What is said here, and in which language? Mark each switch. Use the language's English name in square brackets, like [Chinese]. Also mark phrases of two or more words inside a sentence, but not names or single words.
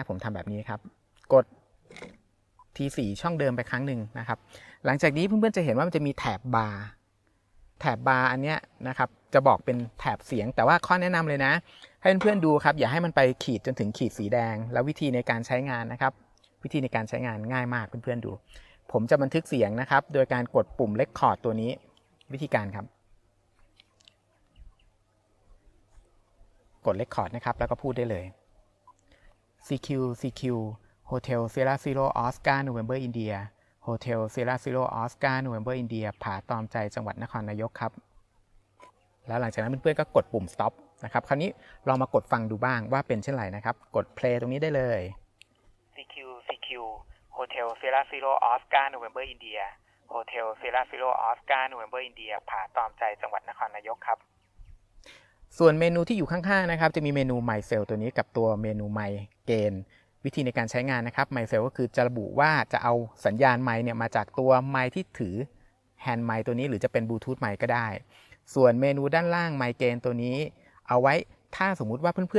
[Thai] ผมทำแบบนี้ครับกดที4ช่องเดิมไปครั้งหนึ่งนะครับหลังจากนี้เพื่อนๆจะเห็นว่ามันจะมีแถบบาร์อันเนี้ยนะครับจะบอกเป็นแถบเสียงแต่ว่าข้อแนะนำเลยนะให้เพื่อนๆดูครับอย่าให้มันไปขีดจนถึงขีดสีแดงแล้ววิธีในการใช้งานนะครับวิธีในการใช้งานง่ายมากเพื่อนๆดูผมจะบันทึกเสียงนะครับโดยการกดปุ่ม Record ตัวนี้วิธีการครับ กด Record นะครับแล้วก็พูดได้เลย [English] CQ Hotel Sierra Zero Oscar November India Hotel Sierra Zero Oscar November India [Thai] ผาตอมใจจังหวัดนครนายกครับแล้วหลังจากนั้นเพื่อนๆก็กดปุ่ม stop นะครับคราวนี้ลองมากดฟังดูบ้างว่าเป็นเช่นไรนะครับกด play ตรงนี้ได้เลย [English] CQ Hotel Sierra Zero Oscar November India Hotel Sierra Zero Oscar November India [Thai] ผาตอมใจจังหวัดนครนายกครับส่วนเมนูที่อยู่ข้างๆนะครับจะมีเมนู [English] My Cell [Thai] ตัวนี้กับตัวเมนู [English] My Gain [Thai] วิธีในการใช้งานนะครับ [English] My Cell [Thai] ก็คือจะระบุว่าจะเอาสัญญาณ ไมค์เนี่ยมาจากตัวไมค์ที่ถือแฮนด์ไมค์ตัวนี้หรือจะเป็นบลูทูธไมค์ก็ได้ส่วนเมนูด้านล่าง [English] My Gain [Thai] ตัวนี้เอาไว้ถ้าสมมุติว่าเพื่อน